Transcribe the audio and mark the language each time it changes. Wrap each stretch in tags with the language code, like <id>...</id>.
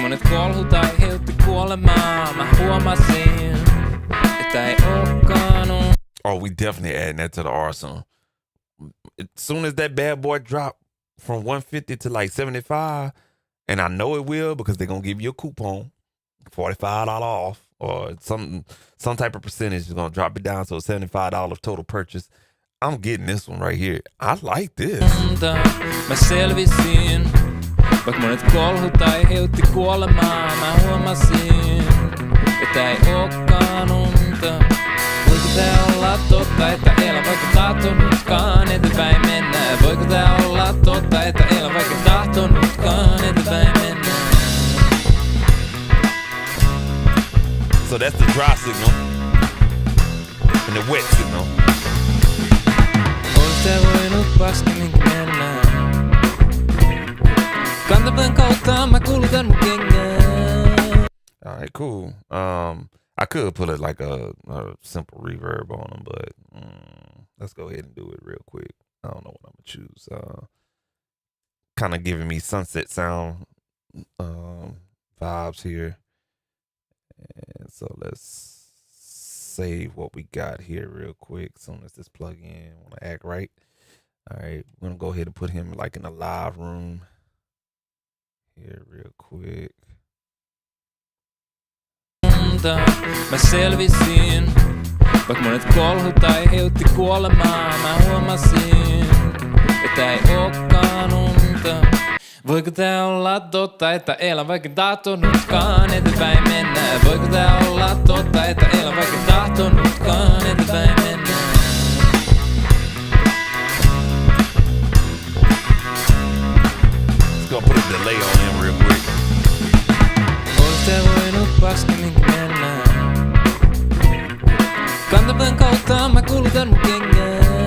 <fi>Kolhut aiheutti kuolemaa, mä huomasin, että ei ookaan on.</fi> <en>Oh, we definitely adding that to the arsenal. As soon as that bad boy drop from 150 to like 75, and I know it will because they're gonna give you a coupon, $45 off, or some type of percentage is gonna drop it down to a $75 total purchase. I'm getting this one right here. I like this.</en> <fi>Mä selvisin. Vaikka monet kolhut aiheutti kuolemaa, mä huomasin, että ei ookaan unta. Voiko tää olla totta, että elän vaikka tahtonutkaan eteenpäin mennä? Voiko tää olla totta, että elän vaikka tahtonutkaan eteenpäin mennä?</fi> <en>So that's the dry signal and the wet signal.</en> <fi>Olis tää voinut paskemminkin mennä? Kantapään kautta mä kulutan mun kengää.</fi> <en>Alright, cool. I could put it like a simple reverb on them, but let's go ahead and do it real quick. I don't know what I'm gonna choose. Kind of giving me sunset sound vibes here. And so let's save what we got here real quick. As soon as this plug in, want to act right. All right, we're gonna go ahead and put him like in a live room here real quick.</en> <fi>Mä selvisin, vaikka monet kolhut aiheutti kuolemaa, mä huomasin, että ei ookaan unta. Voiko tää olla totta, että elän vaikka tahtonutkaan eteenpäin mennä? Voiko tää olla totta, että elän vaikka tahtonutkaan eteenpäin mennä?</fi> <en>Just gonna put a delay on him real quick.</en> <fi>Olis tää voinut paskemminkin mennä? Kantapään kautta mä kulutan mun kengää.</fi>